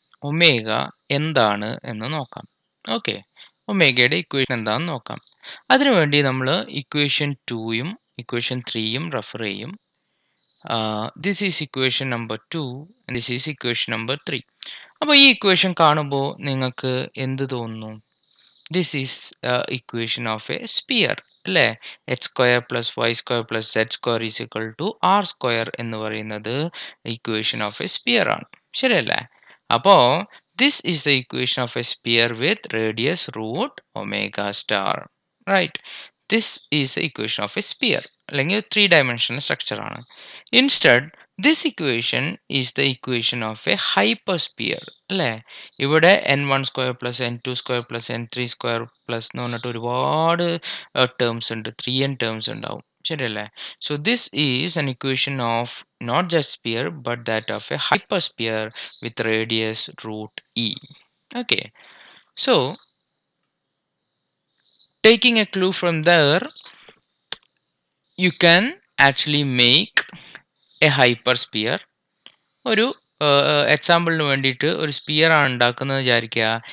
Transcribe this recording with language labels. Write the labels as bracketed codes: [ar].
[ml] Omega എന്താണ് എന്ന് നോക്കാം. ഓക്കെ, ഒമേഗയുടെ ഇക്വേഷൻ എന്താണെന്ന് നോക്കാം. അതിനുവേണ്ടി നമ്മൾ ഇക്വേഷൻ 2യും ഇക്വേഷൻ 3യും റെഫർ ചെയ്യും. [en] This is equation number 2 and this is equation number 3. [ml] അപ്പോൾ ഈ ഇക്വേഷൻ കാണുമ്പോൾ നിങ്ങൾക്ക് എന്ത് തോന്നുന്നു? [en] This is equation of a sphere അല്ലേ? H square plus Y square plus Z square is equal to R square [ml] എന്ന് പറയുന്നത് [en] equation of a sphere [ml] ആണ്, ശരിയല്ലേ? [en] അപ്പോൾ this is the equation of a sphere with radius root omega star, right? This is the equation of a sphere, [ml] അല്ലെങ്കിൽ 3 dimensional structure ആണ്. [en] Instead this equation is the equation of a hyper sphere അല്ലേ? [ml] ഇവിടെ n1 square plus n2 square plus n3 square plus എന്ന് പറഞ്ഞിട്ട് ഒരുപാട് terms ഉണ്ട്, 3n terms ഉണ്ടാവും, ശരിയല്ലേ? [en] So this is an equation of not just sphere but that of a hyper sphere with radius root e. Okay, so taking a clue from there you can actually make a hypersphere. [ml] ഒരു എക്സാമ്പിളിന് വേണ്ടിയിട്ട് ഒരു sphere ആണ് ഉണ്ടാക്കുന്നത് വിചാരിക്കുക.